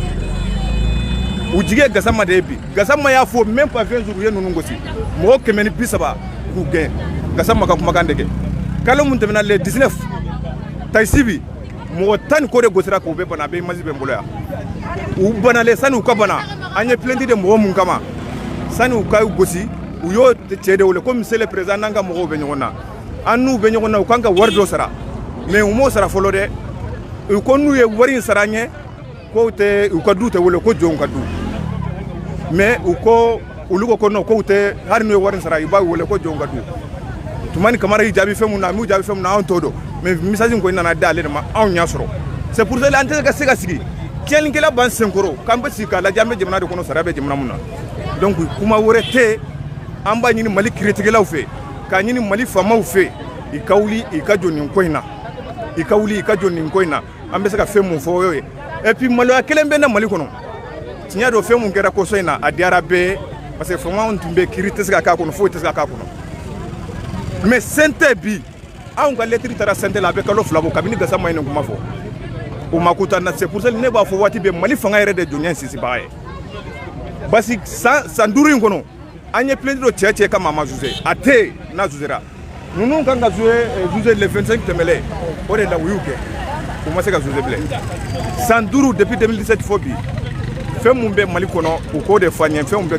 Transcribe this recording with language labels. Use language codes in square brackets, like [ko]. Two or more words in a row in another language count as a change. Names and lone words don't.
[bm] u jigi ye Gassama de ye bi Gassama y'a fɔ [fr] même pas [bm] 20 jours u ye ninnu gosi mɔgɔ 130 k'u gɛn Gassama ka kumakan de kɛ kalo mun tɛmɛna le 19 Taïsibi mɔgɔ 10 ko de gosira k'u bɛ bana a bɛ image bɛ n bolo yan u banalen sani u ka bana an ye plainte de mɔgɔ mun kama sani u ka gosi u y'o cɛ de wele ko [fr] monsieur le président [bm] n'an ka mɔgɔw bɛ ɲɔgɔn na an n'u bɛ ɲɔgɔn na u kan ka wari dɔ sara mais u m'o sara fɔlɔ dɛ u ko n'u ye wari in sara an ye ko u ka du tɛ wele ko jɔnw ka du mais u ko olu ko non ko u tɛ hali n'u ye wari in sara i b'a wele ko jɔnw ka du Toumani Kamara y'i jaabi fɛn mun na a m'u jaabi fɛn mun na anw t'o dɔn mais message in kɔni nana da ale de ma anw y'a sɔrɔ [fr] c'est pour ça [bm] an tɛ se ka sigi tiɲɛlikɛla b'an senkɔrɔ k'an bɛ sigi k'a lajɛ an bɛ jamana de kɔnɔ sariya bɛ jamana mun na donc kuma wɛrɛ tɛ an b'a ɲini Mali kiiritigɛlaw fɛ k'a ɲini Mali faamaw fɛ i ka wuli i ka jɔ nin ko in na i ka wuli i ka jɔ nin ko in na an bɛ se ka fɛn mun fɔ o ye [fr] et puis [bm] maloya kelen bɛ na Mali kɔnɔ tiɲɛ don fɛn mun kɛra kɔsɔn in na a diyara bɛɛ [fr] parce que [bm] faamaw tun bɛ kiiri tɛ se ka k'a kɔnɔ foyi tɛ se ka k'a kɔnɔ mais CNT bi anw ka lettre taara CNT la a bɛ kalo 2 bɔ kabini Gassama ye nin kuma fɔ o ma kuta na [fr] c'est pour ça [bm] ne b'a fɔ waati bɛɛ Mali fanga yɛrɛ de jɔnya sinsinbaga ye [fr] parce que [bm] san 5 in kɔnɔ an ye plainte dɔ cɛ kama a ma juger a tɛ yen n'a jugera ninnu kan ka juger le 25 tɛmɛlen o de la u y'u kɛ u ma se ka juger bilen san 5 depuis 2017 fɔ bi fɛn mun bɛ Mali kɔnɔ u k'o de fɔ an ye fɛn mun bɛ